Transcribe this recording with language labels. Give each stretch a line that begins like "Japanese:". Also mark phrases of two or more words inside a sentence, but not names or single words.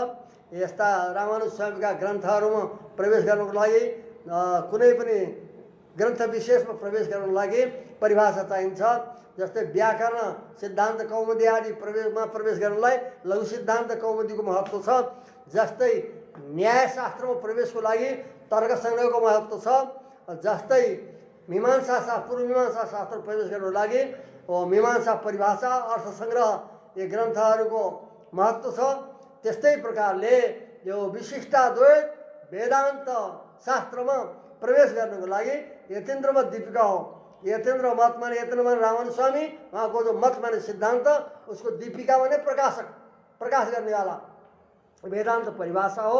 Nepali: यस्ता रामानुज स्वामीका ग्रन्थहरूमा प्रवेश गर्नको लागि, कुनै पनि ग्रन्थ विशेषमा प्रवेश गर्नको लागि परिभाषा चाहिन्छ। जस्तै व्याकरण सिद्धान्त कौमुदी आदि प्रवेश गर्नलाई लघु सिद्धान्त कौमुदीको महत्त्व छ। जस्तै न्यायशास्त्रमा प्रवेशको लागि तर्क सङ्ग्रहको महत्त्व छ। जस्तै मीमांसा शास्त्र, पूर्व मीमांसा शास्त्र प्रवेश गर्नको लागि मीमांसा परिभाषा, अर्थ सङ्ग्रह यी ग्रन्थहरूको महत्त्व छ। त्यस्तै प्रकारले यो विशिष्टाद्वैत वेदान्त शास्त्रमा प्रवेश गर्नको लागि यतीन्द्रवत दीपिका हो। यतीन्द्र मत माने, यतीन्द्र माने रामानुज स्वामी, उहाँको जो मत माने सिद्धान्त, उसको दीपिका माने प्रकाशक, प्रकाश गर्नेवाला वेदान्त परिभाषा हो।